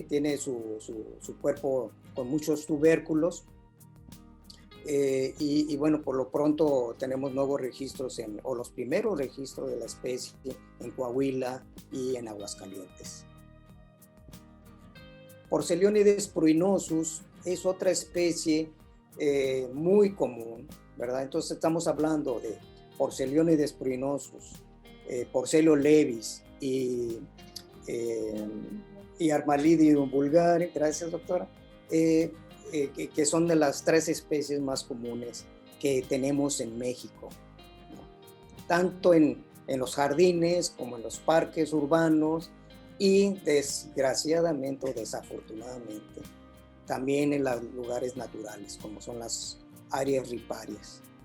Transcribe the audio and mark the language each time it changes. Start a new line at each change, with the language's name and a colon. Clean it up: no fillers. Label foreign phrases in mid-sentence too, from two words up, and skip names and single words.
Spanish: Tiene su cuerpo con muchos tubérculos, y bueno, por lo pronto tenemos nuevos registros, o los primeros registros de la especie en Coahuila y en Aguascalientes. Porcelionides pruinosus es otra especie muy común, ¿verdad? Entonces estamos hablando de Porcelionides pruinosus, Porcelio levis y Armalidium vulgare, gracias doctora, que son de las 3 especies más comunes que tenemos en México, ¿no? Tanto en los jardines como en los parques urbanos y desgraciadamente o desafortunadamente también en los lugares naturales, como son las áreas riparias.